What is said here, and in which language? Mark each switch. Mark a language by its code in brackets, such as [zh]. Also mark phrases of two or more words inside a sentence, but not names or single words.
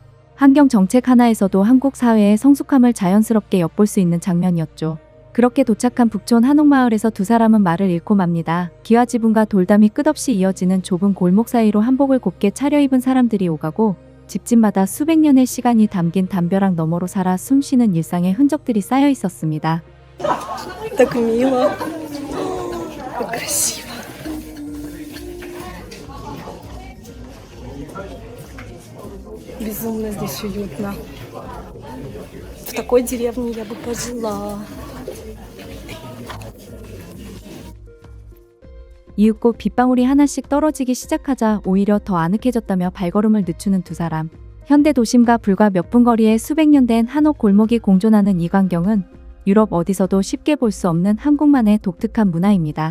[ko] 환경 정책 하나에서도 한국 사회의 성숙함을 자연스럽게 엿볼 수 있는 장면이었죠. 그렇게 도착한 북촌 한옥마을에서 두 사람은 말을 잃고 맙니다. 기와지붕과 돌담이 끝없이 이어지는 좁은 골목 사이로 한복을 곱게 차려입은 사람들이 오가고 집집마다 수백 년의 시간이 담긴 담벼락 너머로 살아 숨쉬는 일상의 흔적들이 쌓여 있었습니다. [ru] Так мило. Как красиво. Безумно здесь уютно. В такой деревне я бы пожила. [ko] 이윽고 빗방울이 하나씩 떨어지기 시작하자 오히려 더 아늑해졌다며 발걸음을 늦추는 두 사람. 현대 도심과 불과 몇 분 거리에 수백 년 된 한옥 골목이 공존하는 이 광경은 유럽 어디서도 쉽게 볼 수 없는 한국만의 독특한 문화입니다.